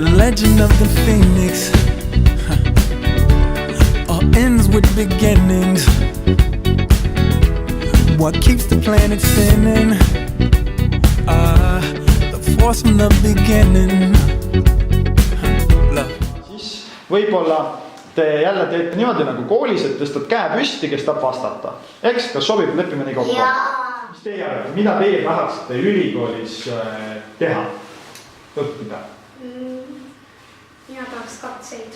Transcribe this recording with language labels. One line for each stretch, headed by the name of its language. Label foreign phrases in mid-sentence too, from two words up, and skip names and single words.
English: legend of the phoenix all ends with beginnings. What keeps the planet spinning? The force from the beginning. Love.
Estonian: Siis võib-olla te jälle teete niimoodi nagu koolis, et tõstad käe püsti, kes tahab vastata. Eks, kas sobib, lepime nii kokku? Mis teie arvate, mida teie tahaksite ülikoolis teha? Õppida? Mina tahaks katseid.